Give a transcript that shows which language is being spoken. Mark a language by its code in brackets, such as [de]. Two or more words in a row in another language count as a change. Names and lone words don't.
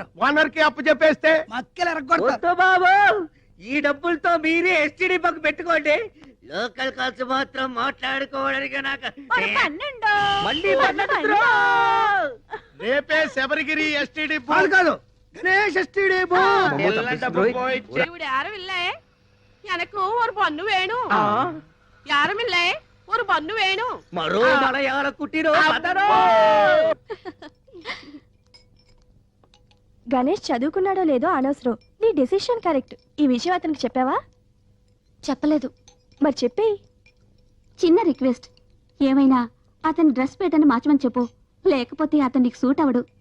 [te] ఓనర్ కి అప్పు చెప్పేస్తే మక్కలు ఎరగొడతారు. బాబు ఈ డబ్బులతో మీరే [en] STD bunk [te] పెట్టుకోండి. [en] local calls [te] మాత్రం మాట్లాడుకోవడానికి నాకు మళ్ళీ రేపే శబరిగిరి ఎస్టీడీ కాదు గణేష్ ఎస్టీడీ [ta] இவரு யாரும் இல்ல எனக்கு ஒரு பொண்ணு வேணும். யாரும் இல்ல ஒரு பொண்ணு வேணும். [te] మరో మలయాళ కుట్టిరో గణేష్ చదువుకున్నాడో లేదో అనవసరం. నీ [en] decision correct. [te] ఈ విషయం అతనికి చెప్పావా? చెప్పలేదు. మరి చెప్పేయి. చిన్న రిక్వెస్ట్, ఏమైనా అతని [en] dress pattern [te] మార్చమని చెప్పు, లేకపోతే అతనికి సూట్ అవడు.